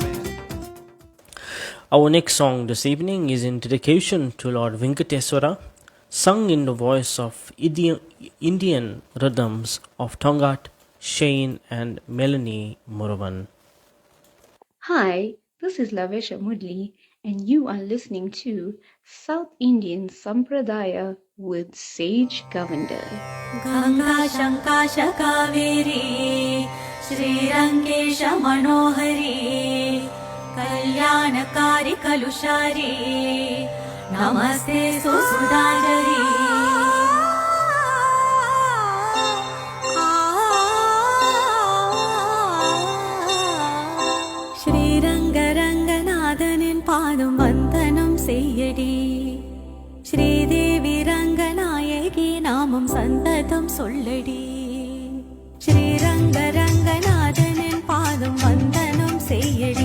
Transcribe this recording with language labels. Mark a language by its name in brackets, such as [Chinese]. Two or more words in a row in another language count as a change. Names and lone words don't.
[English] Our next song this evening is in dedication to Lord Venkateswara, sung in the voice of Indian rhythms of Tongat, Shane and Melanie Muravan. Hi, this is Lavesha Mudli, and you are listening to South Indian Sampradaya with Sage Govender. [Sanskrit] गंगा शंकाश कावेरी श्रीरंगेश मनोहरी कल्याणकारी कलुषारी नमस्ते सुसुधागरी [Tamil] ஸ்ரீரங்கரங்கநாதனின் பாதம் வந்தனம் செய்யடி ஸ்ரீதேவி ரங்கநாயகி நாமம் சந்ததம் சொல்லடி ஸ்ரீரங்கரங்கநாதனின் பாதம் வந்தனம் செய்யடி